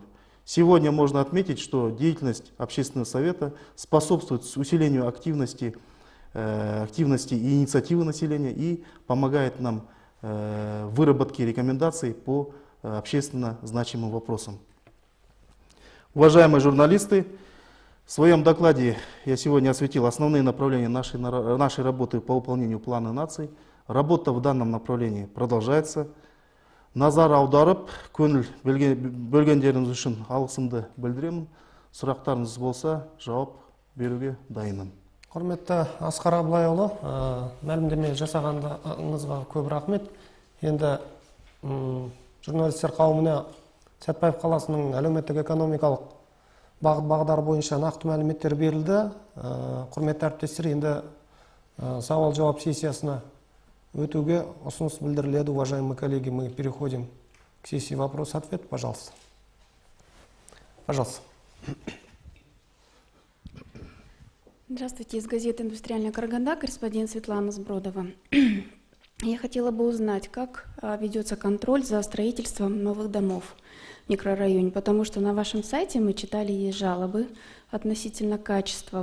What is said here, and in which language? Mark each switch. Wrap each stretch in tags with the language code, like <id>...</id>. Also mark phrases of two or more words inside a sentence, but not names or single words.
<ru>Сегодня можно отметить, что деятельность общественного совета способствует усилению активности и инициативы населения и помогает нам выработки рекомендаций по общественно значимым вопросам. Уважаемые журналисты, в своем докладе я сегодня осветил основные направления нашей работы по выполнению плана наций. Работа в данном направлении продолжается.</ru> <kk>Назар аударып, көңіл бөлгендеріңіз үшін алғысымды білдіремін. Сұрақтарыңыз болса, жауап беруге дайынмын. Құрметті Асқар Абылайұлы, мәлімдеме жасағаныңызға көп рахмет. Енді журналистер қауымына Сәтпаев қаласының әлеуметтік экономикалық бағыт-бағдар бойынша нақты мәліметтер берілді. Құрметті әріптестер, енді сауал-жауап сессиясына өтуге ұсыныс білдіріледі.</kk> <ru>Уважаемые коллеги, мы переходим к сессии вопрос-ответ. Пожалуйста. Пожалуйста. Здравствуйте, из газеты «Индустриальная Караганда», корреспондент Светлана Сбродова. Я хотела бы узнать, как ведется контроль за строительством новых домов в микрорайоне, потому что на вашем сайте мы читали, есть жалобы относительно качества.</ru>